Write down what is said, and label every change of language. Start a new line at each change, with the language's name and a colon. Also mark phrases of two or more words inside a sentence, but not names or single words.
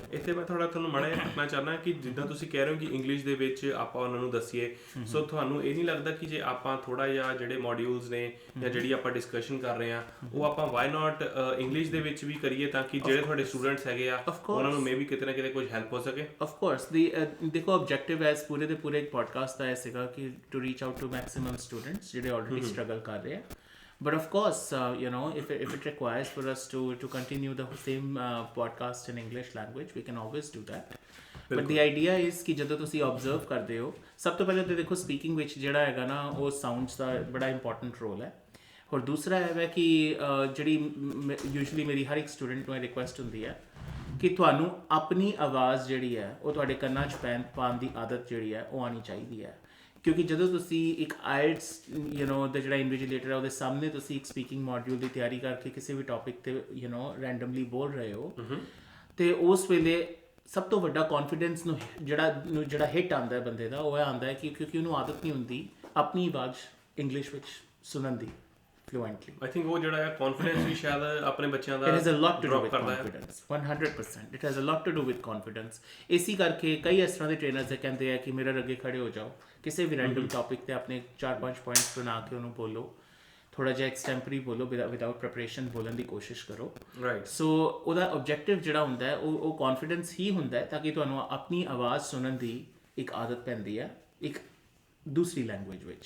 Punjabi: ਇੱਥੇ ਮੈਂ ਤੁਹਾਨੂੰ ਮਾੜਾ ਜਿਹਾ ਪੁੱਛਣਾ ਚਾਹੁੰਦਾ ਕਿ ਜਿੱਦਾਂ ਤੁਸੀਂ ਕਹਿ ਰਹੇ ਹੋ ਕਿ ਇੰਗਲਿਸ਼ ਦੇ ਵਿੱਚ ਆਪਾਂ ਉਹਨਾਂ ਨੂੰ ਦੱਸੀਏ, ਸੋ ਤੁਹਾਨੂੰ ਇਹ ਨਹੀਂ ਲੱਗਦਾ ਕਿ ਜੇ ਆਪਾਂ ਥੋੜ੍ਹਾ ਜਿਹਾ ਜਿਹੜੇ ਮੋਡਿਊਲਸ ਨੇ ਜਾਂ ਜਿਹੜੀ ਆਪਾਂ ਡਿਸਕਸ਼ਨ ਕਰ ਰਹੇ ਹਾਂ ਉਹ ਆਪਾਂ
English: why not
Punjabi: ਇੰਗਲਿਸ਼ ਦੇ ਵਿੱਚ ਵੀ ਕਰੀਏ ਤਾਂ ਕਿ ਜਿਹੜੇ ਤੁਹਾਡੇ ਸਟੂਡੈਂਟਸ ਹੈਗੇ ਆ ਉਹਨਾਂ ਨੂੰ ਮੇਬੀ ਕਿਤੇ ਨਾ ਕਿਤੇ ਕੁਝ ਹੈਲਪ ਹੋ ਸਕੇ?
English: of course
Punjabi: ਦੇਖੋ ਆਬਜੈਕਟਿਵ ਐਸ ਪੂਰੇ ਦੇ ਪੂਰੇ ਇੱਕ ਪੋਡਕਾਸਟ ਦਾ ਇਹ ਸੀਗਾ ਕਿ
English: to reach out to maximum students
Punjabi: ਜਿਹੜੇ
English: already struggle
Punjabi: ਕਰ ਰਹੇ ਆ।
English: But of course, if it requires for us to continue the same podcast in English language, we can always do that. But the idea is
Punjabi: ਕਿ ਜਦੋਂ ਤੁਸੀਂ observe ਕਰਦੇ ਹੋ, ਸਭ ਤੋਂ ਪਹਿਲਾਂ ਤਾਂ ਦੇਖੋ ਸਪੀਕਿੰਗ ਵਿੱਚ ਜਿਹੜਾ ਹੈਗਾ ਨਾ ਉਹ ਸਾਊਂਡਸ ਦਾ ਬੜਾ ਇੰਪੋਰਟੈਂਟ ਰੋਲ ਹੈ। ਹੋਰ ਦੂਸਰਾ ਹੈ ਕਿ ਜਿਹੜੀ ਯੂਜੂਅਲੀ ਮੇਰੀ ਹਰ ਇੱਕ ਸਟੂਡੈਂਟ ਨੂੰ ਇਹ ਰਿਕੁਐਸਟ ਹੁੰਦੀ ਹੈ ਕਿ ਤੁਹਾਨੂੰ ਆਪਣੀ ਆਵਾਜ਼ ਜਿਹੜੀ ਹੈ ਉਹ ਤੁਹਾਡੇ ਕੰਨਾਂ 'ਚ ਪਾਉਣ ਦੀ ਆਦਤ ਜਿਹੜੀ ਹੈ ਉਹ ਆਉਣੀ ਚਾਹੀਦੀ ਹੈ। ਕਿਉਂਕਿ ਜਦੋਂ ਤੁਸੀਂ ਇੱਕ IELTS ਦਾ ਜਿਹੜਾ ਇਨਵਿਜੀਲੇਟਰ ਹੈ ਉਹਦੇ ਸਾਹਮਣੇ ਤੁਸੀਂ ਇੱਕ
English: speaking module
Punjabi: ਦੀ ਤਿਆਰੀ ਕਰਕੇ ਕਿਸੇ ਵੀ ਟੌਪਿਕ 'ਤੇ ਰੈਂਡਮਲੀ ਬੋਲ ਰਹੇ ਹੋ ਅਤੇ ਉਸ ਵੇਲੇ ਸਭ ਤੋਂ ਵੱਡਾ ਕੌਨਫੀਡੈਂਸ ਨੂੰ ਜਿਹੜਾ ਹਿੱਟ ਆਉਂਦਾ ਹੈ ਬੰਦੇ ਦਾ ਉਹ ਇਹ ਆਉਂਦਾ ਹੈ ਕਿ ਕਿਉਂਕਿ ਉਹਨੂੰ ਆਦਤ ਨਹੀਂ ਹੁੰਦੀ ਆਪਣੀ ਆਵਾਜ਼ ਇੰਗਲਿਸ਼ ਵਿੱਚ ਸੁਣਨ ਦੀ।
English: fluently. I think
Punjabi: ਉਹ ਜਿਹੜਾ ਹੈ confidence ਵੀ ਸ਼ਾਇਦ ਆਪਣੇ ਬੱਚਿਆਂ ਦਾ
English: It has a lot to do drop with
Punjabi: ਕਰਦਾ ਹੈ।
English: confidence. 100%. It has a lot to do with confidence.
Punjabi: ਇਸੀ ਕਰਕੇ ਕਈ ਇਸ ਤਰ੍ਹਾਂ ਦੇ ਟ੍ਰੇਨਰਸ ਕਹਿੰਦੇ ਆ ਕਿ ਮਿਰਰ ਅੱਗੇ ਖੜੇ ਹੋ ਜਾਓ, ਕਿਸੇ ਵੀ
English: random topic
Punjabi: ਤੇ ਆਪਣੇ 4-5 ਪੁਆਇੰਟਸ ਬਣਾ ਕੇ ਉਹਨੂੰ ਬੋਲੋ, ਥੋੜਾ ਜਿਹਾ ਐਕਸਟੈਂਪਰੀ ਬੋਲੋ,
English: without preparation
Punjabi: ਬੋਲਣ ਦੀ ਕੋਸ਼ਿਸ਼ ਕਰੋ। ਰਾਈਟ। ਸੋ ਉਹਦਾ ਆਬਜੈਕਟਿਵ ਜਿਹੜਾ ਹੁੰਦਾ ਹੈ ਉਹ ਕੌਨਫੀਡੈਂਸ ਹੀ ਹੁੰਦਾ ਹੈ, ਤਾਂ ਕਿ ਤੁਹਾਨੂੰ ਆਪਣੀ ਆਵਾਜ਼ ਸੁਣਨ ਦੀ ਇੱਕ ਆਦਤ ਪੈਂਦੀ ਹੈ ਇੱਕ ਦੂਸਰੀ ਲੈਂਗੁਏਜ ਵਿੱਚ।